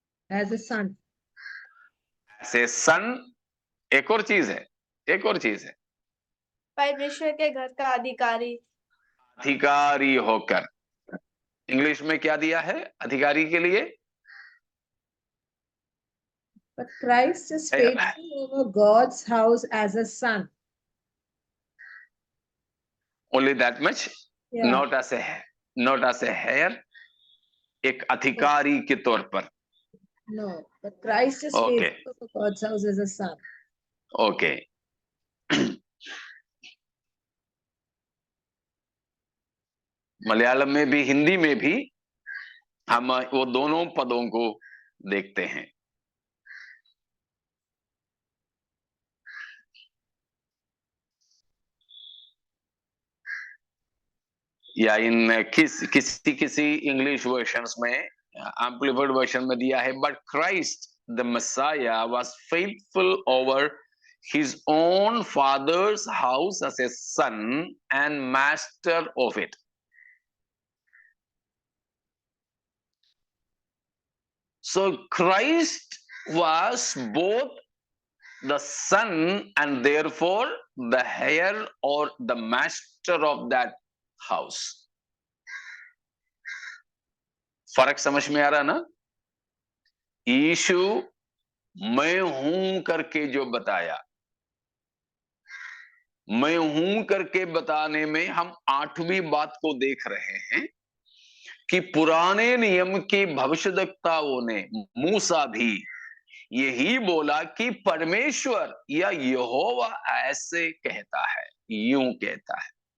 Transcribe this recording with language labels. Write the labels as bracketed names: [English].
[English] As a son. As a son. [Hindi] एक और चीज है, परमेश्वर के घर का अधिकारी होकर। इंग्लिश में क्या दिया है अधिकारी के लिए? [English] But Christ is faithful over God's house as a son. Only that much? Yeah. Not as a heir, [Hindi] एक अधिकारी के तौर पर। [English] No, but Christ is Okay. faithful over God's house as a son. Okay. [Hindi] Malayalam में भी हिंदी में भी हम वो दोनों पदों को देखते हैं। या इन किसी इंग्लिश वर्शंस में, एम्प्लीफाइड वर्जन में दिया है, [English] But Christ the Messiah was faithful over his own father's house as a son and master of it. So Christ was both the son and therefore the heir or the master of that house. [Hindi] फर्क समझ में आ रहा ना? यीशु मैं हूं करके जो बताया, मैं हूं करके बताने में हम 8वीं बात को देख रहे हैं कि पुराने नियम की भविष्यद्वक्ताओं ने, मूसा भी यही बोला कि परमेश्वर या यहोवा ऐसे कहता है, यूं कहता है।